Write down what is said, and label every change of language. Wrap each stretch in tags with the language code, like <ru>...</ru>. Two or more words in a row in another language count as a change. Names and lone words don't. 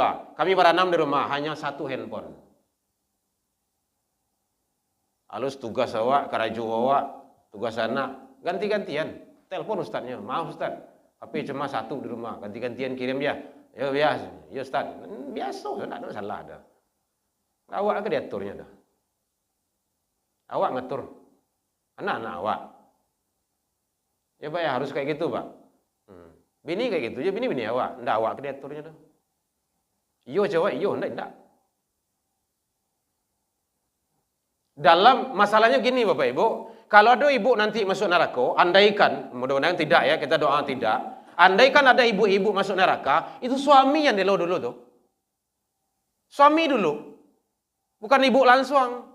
<id>Kami berenam di rumah hanya satu handphone. Halus tugas awak, karaju awak, tugas anak, ganti-gantian. Telepon ustaznya, maaf ustaz. HP cuma satu di rumah, ganti-gantian kirim dia. Ya biasa, ya ustaz. Biasa, enggak ada masalah dah.</id> <min>Awak ke diaturnya dah. Awak ngatur anak-anak awak.</min> <id>Ya Pak ya harus kayak gitu Pak. Bini kayak gitu,</id> <min>ya bini awak, ndak awak ke diaturnya dah. Iyo cewek, iyo ndak.</min> <id>Dalam masalahnya gini Bapak Ibu, kalau ada ibu nanti masuk neraka, andaikan, mudah-mudahan tidak ya, kita doa tidak. Andaikan ada ibu-ibu masuk neraka, itu suami yang dulu tuh. Suami dulu. Bukan ibu langsung.</id>